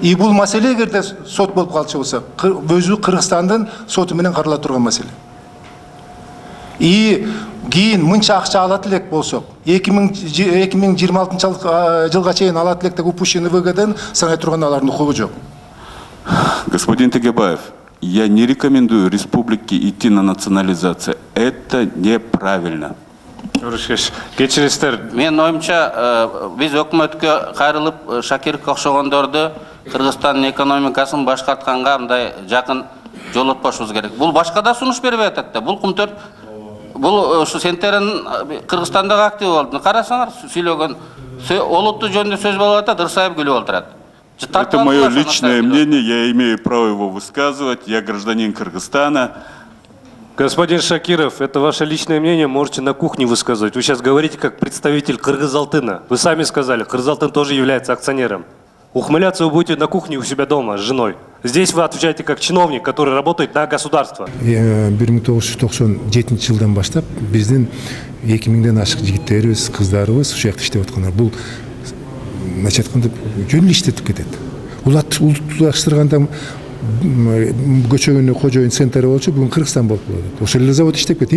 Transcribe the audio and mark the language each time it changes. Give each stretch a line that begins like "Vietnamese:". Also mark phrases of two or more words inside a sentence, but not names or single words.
Kyrgyz: И бул маселе эгерде сот болуп калчу болсо, өзү Кыргызстандын соту менен карала турган маселе. И кийин мынча акча алат элек болсок, 2026 жылга чейин алат элек деп
Russian: упущенный выгодан
Kyrgyz: санай турган алардын укугу жок.
Russian: Господин Тегебаев, я не рекомендую республике идти на национализацию. Это неправильно.
Kyrgyz: Кечиристер. Мен оюмча, биз өкмөткө кайрылып Шакировго окшогондорду Кыргызстандын экономикасын башкартканга мындай жакын жолотпошубуз керек. Бул башка да сунуш бербей атат да. Бул Кумтөр, бул ушу Сентеранын Кыргызстандагы активи болду. Карасаңар, сүйлөгөн олуттуу жөнүндө сөз болуп атат, ырсайып күлүп отурат.
Russian: Это мое личное мнение, я имею право его высказывать, я гражданин Кыргызстана. Господин Шакиров, это ваше личное мнение, можете на кухне высказывать. Вы сейчас говорите как представитель Кыргызалтына. Вы сами сказали, Кыргызалтын тоже является акционером. Ухмыляться вы будете на кухне у себя дома с женой. Здесь вы отвечаете как чиновник, который работает на государство.
Kyrgyz: 1997 жылдан баштап биздин 2000ден ашык жигиттерибиз, кыздарыбыз ушул жакта иштеп аткандар. Бул начать айтканда жөн эле иштетип кетет. Улутташтырганда көчөгөнү кожоюн центри болчу, бүгүн Кыргызстан болуп калат. Ошол эле завод иштеп кетет.